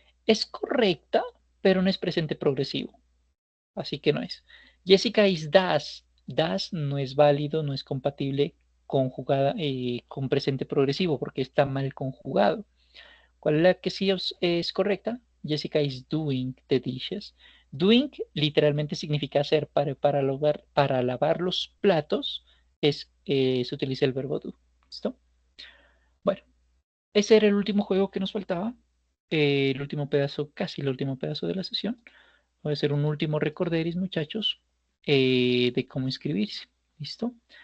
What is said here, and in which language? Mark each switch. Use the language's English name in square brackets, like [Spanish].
[Spanish] Es correcta, pero no es presente progresivo. Así que no es. Jessica is does. Does no es válido, no es compatible con presente progresivo porque está mal conjugado. ¿Cuál es la que sí es correcta? [English] Jessica is doing the dishes. [Spanish] Doing literalmente significa hacer para lavar los platos. Se utiliza el verbo do. ¿Listo? Bueno, ese era el último juego que nos faltaba. El último pedazo, casi el último pedazo de la sesión. Voy a hacer un último recorderis, muchachos, de cómo inscribirse. ¿Listo?